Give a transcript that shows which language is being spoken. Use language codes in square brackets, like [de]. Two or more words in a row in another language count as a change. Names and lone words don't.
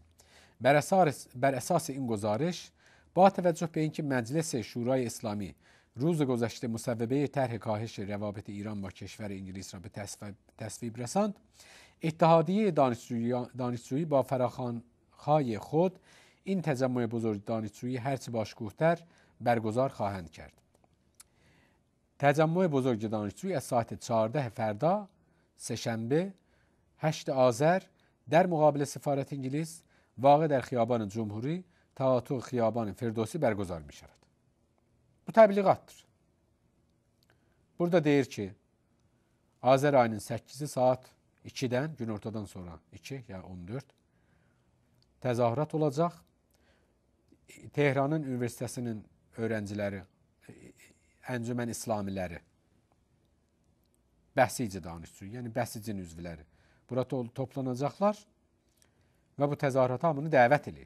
[fa] بر اساس این گزارش با توجه به اینکه مجلس شورای اسلامی روز گذشته مصوبه طرح کاهش روابط ایران با کشور انگلیس را به تصویب رساند، اتحادیه دانشجویی با فراخوان‌های خود این تجمع بزرگ دانشجویی هرچه باشکوه‌تر برگزار خواهند کرد. تجمع بزرگ دانشجویی از ساعت 14 فردا سه‌شنبه 8 آذر در مقابل سفارت انگلیس واقع در خیابان جمهوری توسط خیابان فردوسی برگزار می شود. [az] Bu təbliğatdır. Burada deyir ki, Azər ayının 8-i saat 2-dən, günortadan sonra 2 ya 14 təzahürat olacaq. Tehranın Üniversitəsinin öğrenciləri, Əncümən İslamiləri, bəsici danışçı, yəni bəsicin üzvləri burada toplanacaqlar və bu təzahürata hamını dəvət edir.